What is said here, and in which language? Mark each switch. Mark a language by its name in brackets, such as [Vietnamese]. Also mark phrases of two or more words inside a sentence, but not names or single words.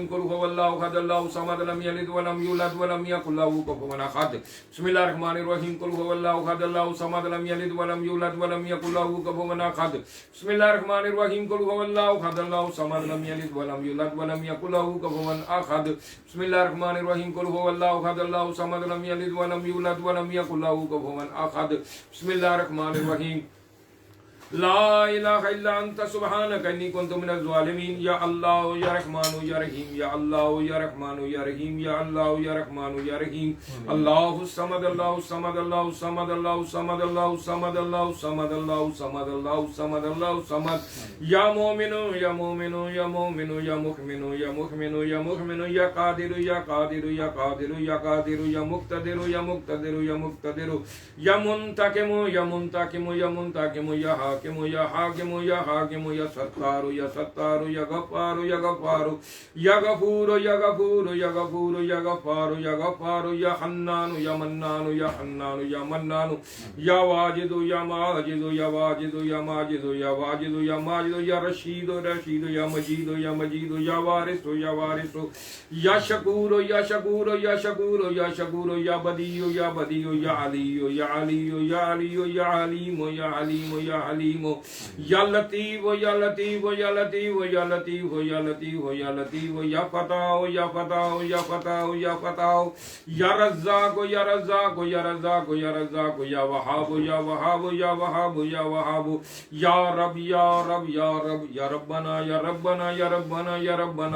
[Arabic] قل هو اللہ احد اللہ الصمد لم یلد ولم یولد ولم یکن له کفوا احد بسم اللہ الرحمن الرحیم قل هو اللہ احد اللہ الصمد لم یلد ولم یولد ولم یکن له کفوا احد بسم اللہ الرحمن الرحیم قل هو اللہ احد اللہ الصمد لم یلد ولم یولد ولم یکن له کفوا احد بسم اللہ الرحمن الرحیم قل هو اللہ احد اللہ الصمد لم یلد ولم یولد ولم یکن له کفوا احد بسم اللہ الرحمن الرحیم لا الہ الا انت سبحانک انی کنت من الظالمین یا اللہ یا رحمان یا رحیم یا اللہ یا رحمان یا رحیم یا اللہ یا رحمان یا رحیم اللہ الصمد اللہ الصمد اللہ الصمد اللہ الصمد اللہ الصمد اللہ الصمد اللہ الصمد اللہ الصمد اللہ الصمد یا مومن یا مومن یا مومن یا مؤمن یا مؤمن یا مؤمن یا قادر یا قادر یا قادر یا قادر یا مقتدر یا مقتدر یا مقتدر یا منتقم یا منتقم یا منتقم یا حاکم یا حاکم یا حاکم یا ستار یا ستار یا غفار یا غفار یا غفور یا غفور یا غفور یا غفار یا غفار یا حنان یا منان یا حنان یا منان یا واجد یا ماجد یا واجد یا ماجد یا واجد یا ماجد یا رشید رشید یا مجید یا مجید یا وارث یا وارث یا شکور یا شکور یا شکور یا شکور یا بدیع یا بدیع یا علی یا علی یا علی یا علیم یا علیم یا علیم یا لطیف یا لطیف یا لطیف یا لطیف یا لطیف یا لطیف یا فتح یا فتح یا فتح یا فتح یا رزاق یا رزاق یا رزاق یا رزاق یا وہاب یا وہاب یا وہاب یا وہاب یا رب یا رب یا رب یا ربنا یا ربنا یا ربنا یا ربنا